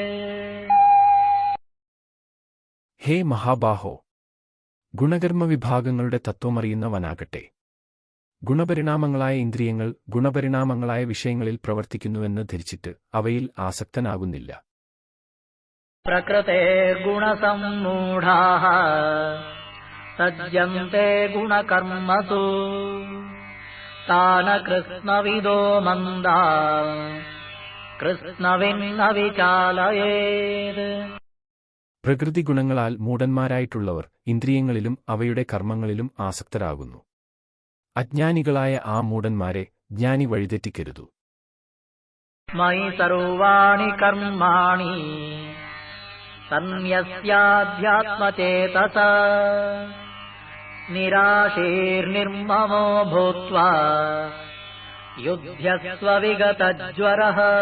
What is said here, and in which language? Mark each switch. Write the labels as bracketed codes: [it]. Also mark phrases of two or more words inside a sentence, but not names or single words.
[ml] ഹേ മഹാബാഹോ, ഗുണകർമ്മ വിഭാഗങ്ങളുടെ തത്വമറിയുന്നവനാകട്ടെ. ഗുണപരിണാമങ്ങളായ ഇന്ദ്രിയങ്ങൾ ഗുണപരിണാമങ്ങളായ വിഷയങ്ങളിൽ പ്രവർത്തിക്കുന്നുവെന്ന് ധരിച്ചിട്ട് അവയിൽ ആസക്തനാകുന്നില്ല. [sa] प्रकृतेर्गुणसम्मूढाः सज्जन्ते गुणकर्मसु तान कृत्स्नविदो मन्दा കൃഷ്ണവിന്ന വിചാലയേത്. [ml] പ്രകൃതി ഗുണങ്ങളാൽ മൂഢന്മാരായിട്ടുള്ളവർ ഇന്ദ്രിയങ്ങളിലും അവയുടെ കർമ്മങ്ങളിലും ആസക്തരാകുന്നു. അജ്ഞാനികളായ ആ മൂഢന്മാരെ ജ്ഞാനി വഴിതെറ്റിക്കരുതു. [sa] മയി സർവാണി കർമാണി സന്യസ്യാധ്യാത്മചേതസ നിരാശീർനിർമമോ ഭൂത്വാ യുധ്യസ്വ വിഗതജ്വരഃ.